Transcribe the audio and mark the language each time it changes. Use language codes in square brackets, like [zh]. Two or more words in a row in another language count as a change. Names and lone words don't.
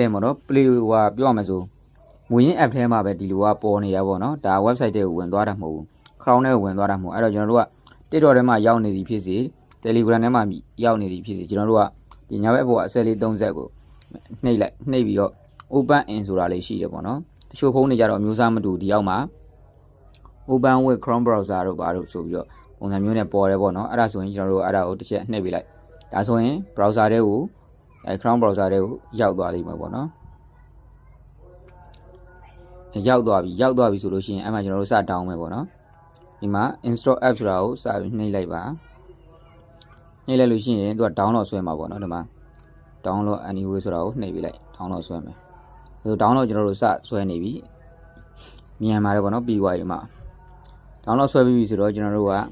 [my] မှာနော် play ဟိုပြောရမယ်ဆိုမူရင်း app ထဲမှာပဲဒီလိုကပေါ်နေတာပေါ့နော်ဒါ website တွေကိုဝင်သွားတာမဟုတ်ဘူး Chrome ထဲကို ဝင်သွားတာမဟုတ်အဲ့တော့ကျွန်တော်တို့က TikTok ထဲမှာရောက်နေသည်ဖြစ်စေ Telegram ထဲမှာရောက်နေသည်ဖြစ်စေကျွန်တော်တို့ကဒီညာဘက်ပေါ်ကအစက်လေး30ကိုနှိပ်ပြီးတော့ [en] open in [my] ဆိုတာလေးရှိတယ်ပေါ့နော်တချို့ဖုန်းတွေကြတော့အမျိုးအစားမတူဒီအောက်မှာ [en] open with Chrome browser [my] တို့ဘာလို့ဆိုပြီးတော့ပုံစံမျိုးနဲ့ပေါ်တယ်ပေါ့နော်အဲ့ဒါဆိုရင်ကျွန်တော်တို့အဲ့ဒါကိုတစ်ချက်နှိပ်ပေးလိုက်ဒါဆိုရင် browser တွေကို [en] Chrome browser [my] တွေကိုရောက်သွားလိမ့်မယ်ပေါ့နော် ရောက်သွားပြီဆိုလို့ရှိရင်အဲ့မှာကျွန်တော်တို့စတောင်းမယ်ပေါ့နော်ဒီမှာ [en] install app [my] ဆိုတာကိုစပြီးနှိပ်လိုက်ပါနှိပ်လိုက်လို့ရှိရင်သူက download ဆွဲမှာပေါ့နော်ဒီမှာ [en] download anyway [my] ဆိုတာကိုနှိပ်ပေးလိုက် download ဆွဲမယ်ဆို download ကျွန်တော်တို့စဆွဲနေပြီမြန်ပါတယ်ပေါ့နော်ပြီးသွားပြီဒီမှာ download ဆွဲပြီးပြီဆိုတော့ကျွန်တော်တို့က